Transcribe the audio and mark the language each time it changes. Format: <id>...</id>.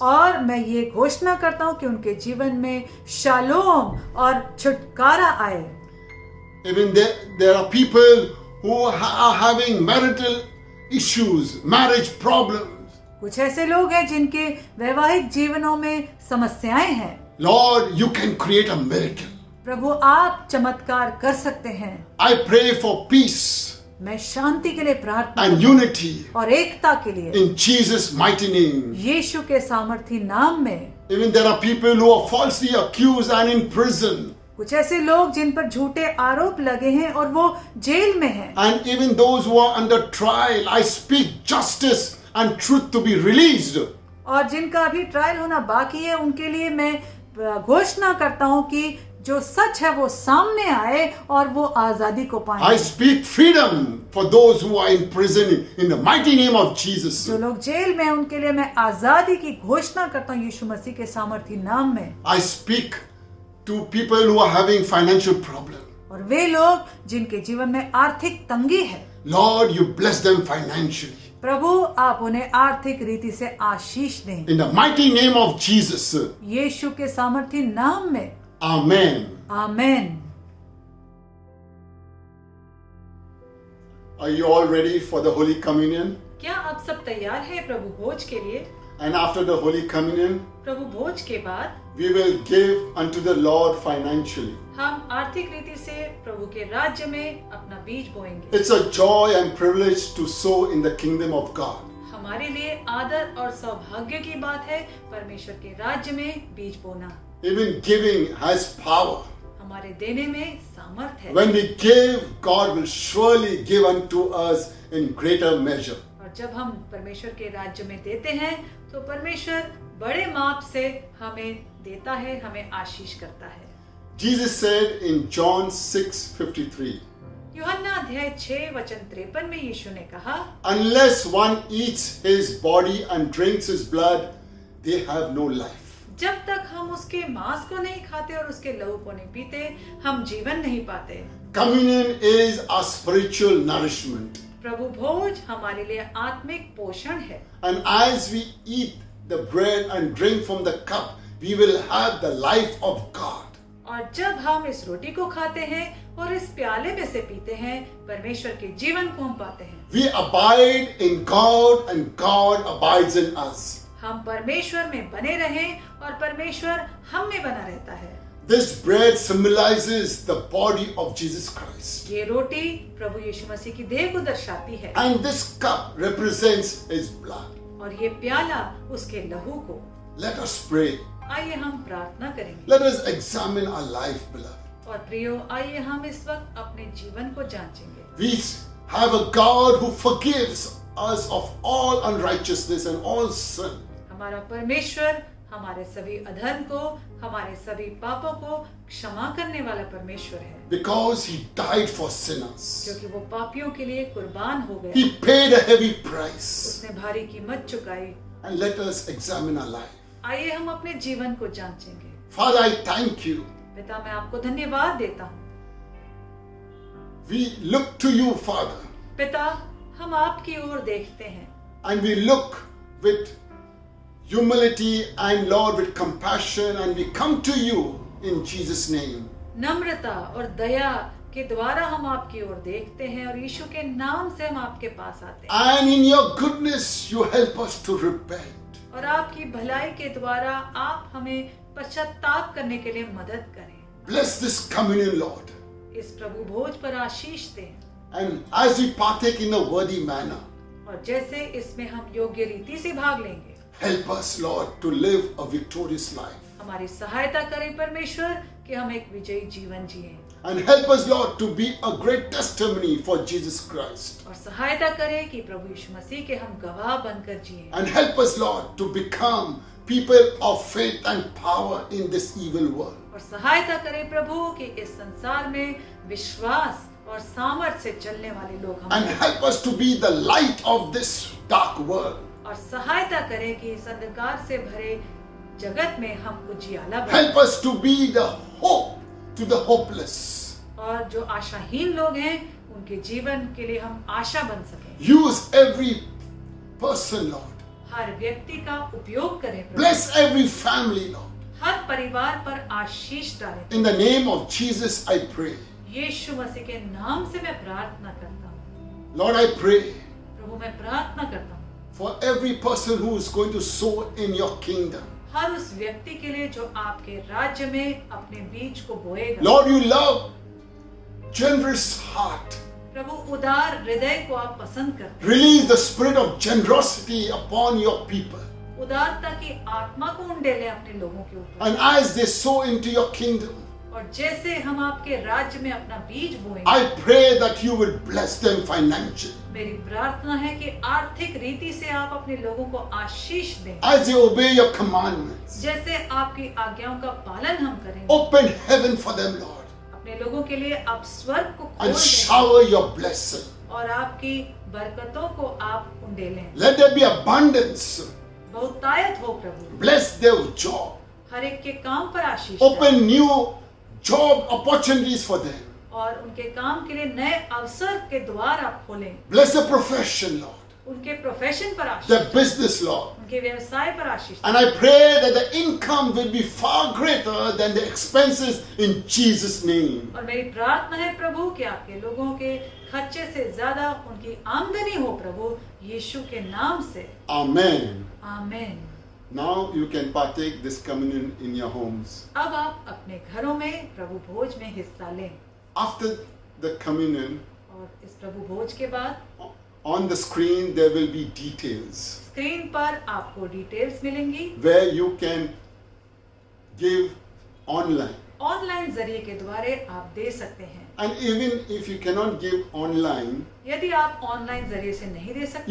<hi>और मैं ये घोषणा करता हूँ कि उनके जीवन में शालोम और छुटकारा आए।</hi> <en>Even there are people who are having marital issues, marriage problems.</en> <hi>कुछ ऐसे लोग हैं जिनके वैवाहिक जीवनों में समस्याएं हैं।</hi> <en>Lord, you can create a miracle.</en> <hi>प्रभु आप चमत्कार कर सकते हैं।</hi> <en>I pray for peace</en> <hi>मैं शांति के लिए प्रार्थना</hi> <en>and unity</en> <hi>और एकता के लिए</hi> <en>in Jesus' mighty name.</en> <hi>यीशु के सामर्थी नाम में।</hi> <en>Even there are people who are falsely accused and in prison.</en> <hi>कुछ ऐसे लोग जिन पर झूठे आरोप लगे हैं और वो जेल में हैं।</hi> <en>And even those who are under trial, I speak justice and truth to be released.</en> <hi>और जिनका अभी ट्रायल होना बाकी है उनके लिए मैं घोषणा करता हूँ कि जो सच है वो सामने आए और वो आजादी को पाएं।</hi> <en>I speak freedom for those who are in prison in the mighty name of Jesus.</en> <hi>जो लोग जेल में हैं उनके लिए मैं आजादी की घोषणा करता हूँ यीशु मसीह के सामर्थी नाम में।</hi> <en>I speak to people who are having financial problem.</en> <hi>और वे लोग जिनके जीवन में आर्थिक तंगी है,</hi> <en>Lord, you bless them financially.</en> <hi>प्रभु आप उन्हें आर्थिक रीति से आशीष दें</hi> <en>In the mighty name of Jesus.</en> <hi>यीशु के सामर्थी नाम में।</hi> <en>Amen.</en> <hi>Amen.</hi> <en>Are you all ready for the Holy Communion?</en> <hi>क्या आप सब तैयार हैं प्रभु भोज के लिए?</hi> <en>And after the Holy Communion,</en> <hi>प्रभु भोज के बाद</hi> <en>we will give unto the Lord financially.</en> <hi>हम आर्थिक रीति से प्रभु के राज्य में अपना बीज बोएंगे।</hi> <en>It's a joy and privilege to sow in the kingdom of God.</en> <hi>हमारे लिए आदर और सौभाग्य की बात है परमेश्वर के राज्य में बीज बोना।</hi> <en>Even giving has power.</en> <hi>हमारे देने में सामर्थ है।</hi> <en>When we give, God will surely give unto us in greater measure.</en> <hi>और जब हम परमेश्वर के राज्य में देते हैं तो परमेश्वर बड़े माप से हमें देता है, हमें आशीष करता है।</hi> <en>Jesus said in John 6:53,</en> <hi>यूहन्ना अध्याय 6 वचन 53 में यीशु ने कहा,</hi> <en>unless one eats his body and drinks his blood, they have no life.</en> <hi>जब तक हम उसके मांस को नहीं खाते और उसके लहू को नहीं पीते, हम जीवन नहीं पाते।</hi> <en>Communion is our spiritual nourishment.</en> <hi>प्रभु भोज हमारे लिए आत्मिक पोषण है।</hi> <en>And as we eat the bread and drink from the cup, we will have the life of God.</en> <hi>और जब हम इस रोटी को खाते हैं और इस प्याले में से पीते हैं, परमेश्वर के जीवन को हम पाते हैं।</hi> <en>We abide in God and God abides in us.</en> <hi>हम परमेश्वर में बने रहें और परमेश्वर हम में बना रहता है।</hi> <en>This bread symbolizes the body of Jesus Christ.</en> <hi>ये रोटी प्रभु यीशु मसीह की देह को दर्शाती है</hi> <en>And this cup represents his blood.</en> <hi>और ये प्याला उसके लहू को।</hi> <en>Let us pray.</en> <hi>आइए हम प्रार्थना करेंगे।</hi> <en>Let us examine our life, beloved.</en> <hi>और प्रियो, आइए हम इस वक्त अपने जीवन को जांचेंगे।</hi> <en>We have a God who forgives us of all unrighteousness and all sin.</en> <hi>हमारा परमेश्वर हमारे सभी अधर्म को, हमारे सभी पापों को क्षमा करने वाला परमेश्वर है,</hi> <en>Because he died for sinners.</en> <hi>क्योंकि वो पापियों के लिए कुर्बान हो गया।</hi> <en>He paid a heavy price.</en> <hi>उसने भारी कीमत चुकाई।</hi> <en>And let us examine our life.</en> <hi>आइए हम अपने जीवन को जांचेंगे।</hi> <en>Father, I thank you.</en> <hi>पिता, मैं आपको धन्यवाद देता हूँ।</hi> <en>We look to you, Father,</en> <hi>पिता, हम आपकी ओर देखते हैं</hi> <en>and we look with humility and Lord with compassion, and we come to you in Jesus' name.</en> <hi>नम्रता और दया के द्वारा हम आपकी ओर देखते हैं और यीशु के नाम से हम आपके पास आते हैं।</hi> <en>And in your goodness, you help us to repent.</en> <hi>और आपकी भलाई के द्वारा आप हमें पश्चाताप करने के लिए मदद करें।</hi> <en>Bless this communion, Lord.</en> <hi>इस प्रभु भोज पर आशीष दें</hi> <en>And as we partake in a worthy manner,</en> <hi>और जैसे इसमें हम योग्य रीति से भाग लेंगे,</hi> <en>help us, Lord, to live a victorious life.</en> <hi>हमारी सहायता करें परमेश्वर कि हम एक विजयी जीवन जिएं</hi> <en>And help us, Lord, to be a great testimony for Jesus Christ.</en> <hi>और सहायता करें कि प्रभु यीशु मसीह के हम गवाह बनकर जिएं</hi> <en>And help us, Lord, to become people of faith and power in this evil world.</en> <hi>और सहायता करें प्रभु कि इस संसार में विश्वास और सामर्थ्य से चलने वाले लोग हम</hi> <en>And help us to be the light of this dark world.</en> <hi>और सहायता करें कि इस अंधकार से भरे जगत में हम उजियाला बने</hi> <en>Help us to be the hope to the hopeless.</en> <hi>और जो आशाहीन लोग हैं उनके जीवन के लिए हम आशा बन सकें।</hi> <en>Use every person, Lord.</en> <hi>हर व्यक्ति का उपयोग करें प्रभु।</hi> <en>Bless every family, Lord.</en> <hi>हर परिवार पर आशीष डालें।</hi> <en>In the name of Jesus, I pray.</en> <hi>यीशु मसीह के नाम से मैं प्रार्थना करता हूँ।</hi> <en>Lord, I pray</en> <hi>प्रभु, मैं प्रार्थना करता हूँ</hi> <en>for every person who is going to sow in your kingdom.</en> <hi>हर उस व्यक्ति के लिए जो आपके राज्य में अपने बीज को बोएगा।</hi> <en>Lord, you love generous heart.</en> <hi>प्रभु, उदार हृदय को आप पसंद करते हैं।</hi> <en>Release the spirit of generosity upon your people.</en> <hi>उदारता की आत्मा को उंडेले अपने लोगों के ऊपर।</hi> <en>And as they sow into your kingdom,</en> <hi>और जैसे हम आपके राज्य में अपना बीज बोएंगे,</hi> <en>I pray that you will bless them financially.</en> <hi>मेरी प्रार्थना है कि आर्थिक रीति से आप अपने लोगों को आशीष दें।</hi> <en>As they obey your commandments,</en> <hi>जैसे आपकी आज्ञाओं का पालन हम करेंगे,</hi> <en>open heaven for them, Lord,</en> <hi>अपने लोगों के लिए आप स्वर्ग को खोल</hi> <en>and</en> <hi>दें</hi> <en>shower your blessing.</en> <hi>और आपकी बरकतों को आप उंडेलें।</hi> <en>Let there be abundance.</en> <hi>बहुतायत हो प्रभु।</hi> <en>Bless their job.</en> <hi>हर एक के काम पर आशीष डालें</hi> <en>Open new job opportunities for them.</en> <hi>और उनके काम के लिए नए अवसर के द्वार आप खोलें।</hi> <en>Bless the profession, Lord,</en> <hi>उनके प्रोफेशन पर आशीष</hi> <en>their</en> <hi>डालें,</hi> <en>business, Lord.</en> <hi>उनके व्यवसाय पर आशीष</hi> <en>And I pray that the income will be far greater than the expenses in Jesus' name.</en> <hi>और मेरी प्रार्थना है प्रभु कि आपके लोगों के खर्चे से ज्यादा उनकी आमदनी हो प्रभु, यीशु के नाम से।</hi> <en>Amen.</en> <hi>आमीन।</hi> <en>Now you can partake this communion in your homes.</en> <hi>अब आप अपने घरों में प्रभु भोज में हिस्सा लें</hi> <en>After the communion,</en> <hi>और इस प्रभु भोज के बाद</hi> <en>on the screen there will be details</en> <hi>screen पर आपको डिटेल्स मिलेंगी।</hi> <en>where you can give online.</en> <hi>Online जरिए के द्वारा आप दे सकते हैं।</hi> <en>And even if you cannot give online,</en> <hi>यदि आप ऑनलाइन जरिए से नहीं दे सकते,</hi>